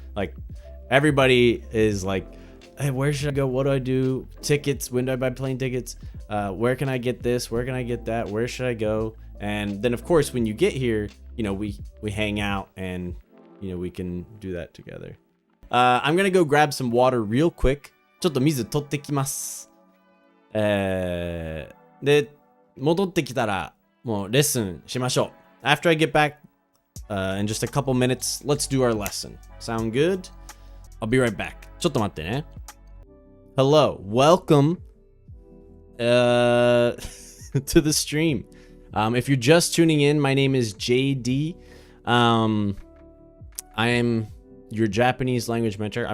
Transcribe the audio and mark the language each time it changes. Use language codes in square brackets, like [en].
[en] Like everybody is like, hey, where should I go? What do I do? Tickets, when do I buy plane tickets? Where can I get this? Where can I get that? Where should I go? And then of course when you get here, you know, we hang out and you know we can do that together. I'm gonna go grab some water real quick. [ja] ちょっと水取ってきます。で、戻ってきたらもうレッスンしましょう。 [en] After I get back in just a couple minutes, let's do our lesson. Sound good? I'll be right back. [ja] ちょっと待ってね。 [en] Hello, welcome to the stream. If you're just tuning in, my name is JD. I am your Japanese language mentor.